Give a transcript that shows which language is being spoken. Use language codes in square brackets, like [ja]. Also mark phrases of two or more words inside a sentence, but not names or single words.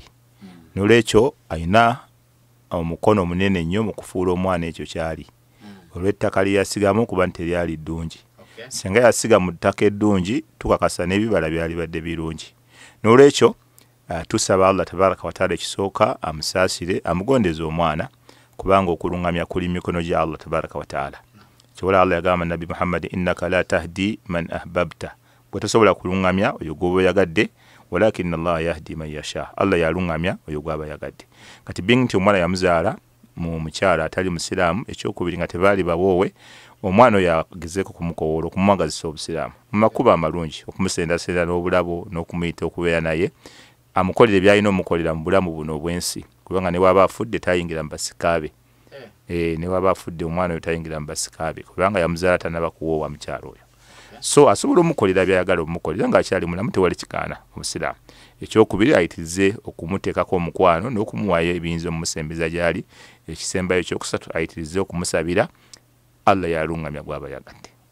[lg] N'olwekyo ayina omukono munene nnyo mu kufuula omwana ekyo kyali olw'ettaka lye yasigamu kuba nti teryali ddungi. Singa yasiga mu ttaka eddungi tukakasa n'ebibala byali badde birungi. N'olwekyo tusaba Allah [ar] تبارك وتعالى [lg] ekisooka amusaasire amugondeze omwana kubanga okuluŋŋamya kuli mikono gya Allah [ar] تبارك وتعالى. [lg] kyobola Allah yagamba nabi Muhammad [ar] إنك لا تهدي من أحببت [lg] bwetosobola kulungamya oyo gwoba yagadde [ar] ولكن الله يهدي من يشاء [lg] Allah yalungamya oyo gwaba yagadde kati being nti omwana yamuzaala mu mukyala atali musiraamu ekyokubiri nga tebaali bawoowe omwana yagezeko kumukowoola okumwagazisa obusiraamu mu makubo amalungi okumusendasenda n'obulabo n'okumuyita okubeera naye amukolera byalina omukolera mu bulamu buno obwensi kubanga ne waba afudde tayingira mu basikaabe ne waba afudde omwana oyo tayingira mu basikaabe kubanga yamuzaala tanaba kuwoowa mukyalo oyo so asobola omukolera byayagala omukolera ng'akyali mulamu tewali kikaana omusiraamu ekyokubiri ayitirize okumuteekako omukwano n'okumuwaayo ebiyinza omumusembeza gyali ekisembayo ekyokusatu ayitirize okumusabira Allah yalungamya gwaba yagadde